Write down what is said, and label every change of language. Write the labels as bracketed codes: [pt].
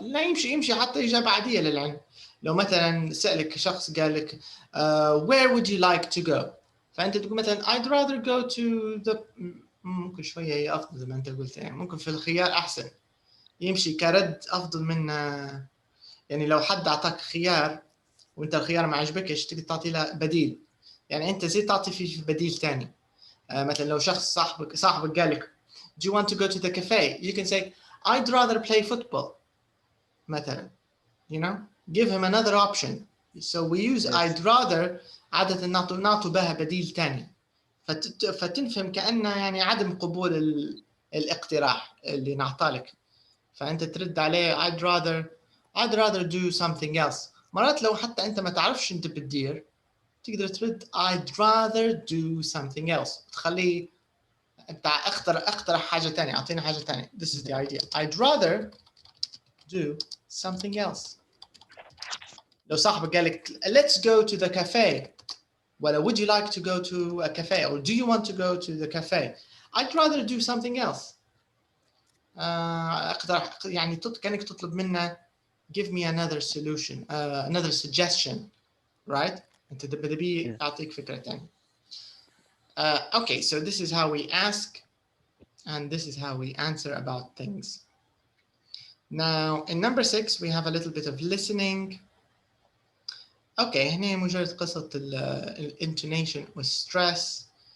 [ar] لا يمشي حتى إجابة عادية للعلم. لو مثلا سألك شخص قال لك where would you like to go. فأنت تقول مثلا I'd rather go to the. ممكن شوية هي أفضل زي ما أنت قلت يعني ممكن في الخيار أحسن يمشي كرد أفضل من يعني لو حد أعطاك خيار وأنت الخيار ما عجبكش تقدر تعطي له بديل يعني أنت زي تعطي في بديل تاني. مثلا لو شخص صاحبك قال لك do you want to go to the cafe. [en] You can say I'd rather play football مثلا. Give him another option. So we use yes. [ar] I'd rather عادة نعطوا بها بديل تاني فتنفهم كأنه يعني عدم قبول الاقتراح اللي نعطالك فأنت ترد عليه I'd rather do something else. مرات لو حتى أنت ما تعرفش أنت بتدير تقدر ترد I'd rather do something else تخليه أنت اقترح حاجة تانية أعطينا حاجة تانية. [en] This is the idea. I'd rather do something else. لو صاحبك قال لك let's go to the cafe. Well, would you like to go to a cafe or do you want to go to the cafe? I'd rather do something else. [ar] اقترح يعني كأنك تطلب منه give me another solution, another suggestion, right? أنت بدي أعطيك فكرة تانية. [en] Okay, so this is how we ask, and this is how we answer about things. Now, in number 6, we have a little bit of listening. Okay, هنا مجرد قصة intonation with stress.